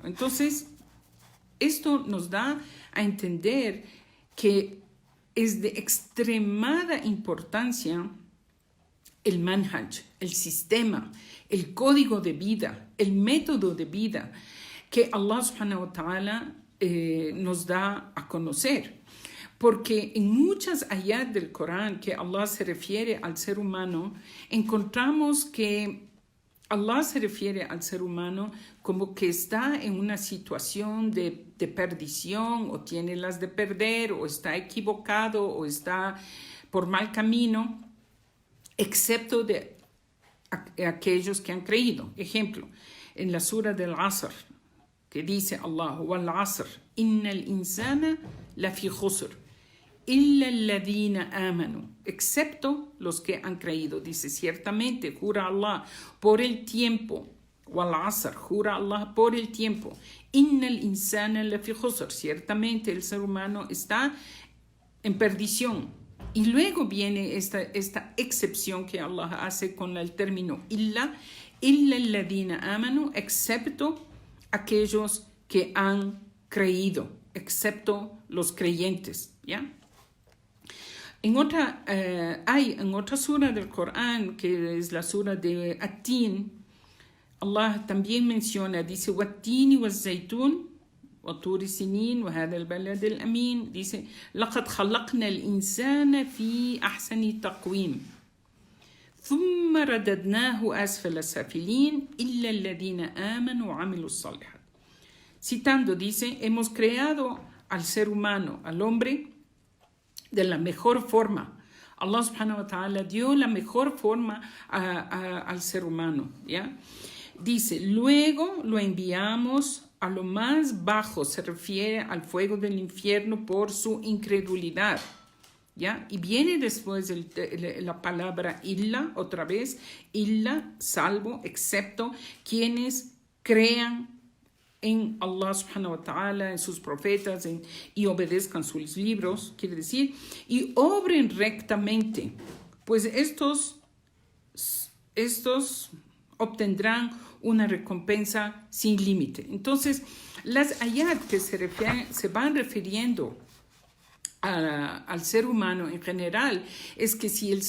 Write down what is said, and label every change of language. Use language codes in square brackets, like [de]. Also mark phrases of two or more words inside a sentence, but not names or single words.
[es] Entonces, esto nos da a entender que es de extremada importancia el manhaj, el sistema, el código de vida, el método de vida que Allah [ar] سبحانه وتعالى [es] nos da a conocer. Porque en muchas ayat del Corán que Allah se refiere al ser humano, encontramos que Allah se refiere al ser humano como que está en una situación de perdición o tiene las de perder o está equivocado o está por mal camino, excepto de aquellos que han creído. Ejemplo, en la sura del Asr, que dice Allah, [ar] والعصر إن الإنسان لفي خسر إلا الذين آمنوا, [es] excepto los que han creído. Dice, ciertamente, jura Allah por el tiempo, [ar] والعصر, [es] jura Allah por el tiempo, [ar] إن الإنسان لفي خسر, [es] ciertamente el ser humano está en perdición. Y luego viene esta excepción que Allah hace con el término [ar] إلا الذين آمنوا, [es] excepto aquellos que han creído, excepto los creyentes, ¿ya? En otra sura del Corán, que es la sura de At-Tin, Allah también menciona, dice, [ar] وَالتِّينِ وَالزَّيْتُونِ وَطُورِ سِنِينَ وَهَذَا الْبَلَدِ الْأَمِينَ, dice, لَقَدْ خَلَقْنَا الْإِنسَانَ فِي أَحْسَنِ تَقْوِيمٍ ثُمَّ رَدَدْنَاهُ أَسْفَلَ سَافِلِينَ إِلَّا الَّذِينَ آمَنُوا وَعَمِلُوا الصَّالِحَاتِ. [es] Citando, dice, hemos creado al ser humano, al hombre, de la mejor forma. Allah [ar] سبحانه وتعالى [es] dio la mejor forma al ser humano, ¿ya? Dice, luego lo enviamos a lo más bajo, se refiere al fuego del infierno por su incredulidad, ¿ya? Y viene después la palabra illa, otra vez, illa, salvo, excepto quienes crean en Allah [ar] سبحانه وتعالى, [es] en sus profetas, y obedezcan sus libros, quiere decir, y obren rectamente, pues estos obtendrán una recompensa sin límite. Entonces, las ayat que se van refiriendo al ser humano en general, es que si el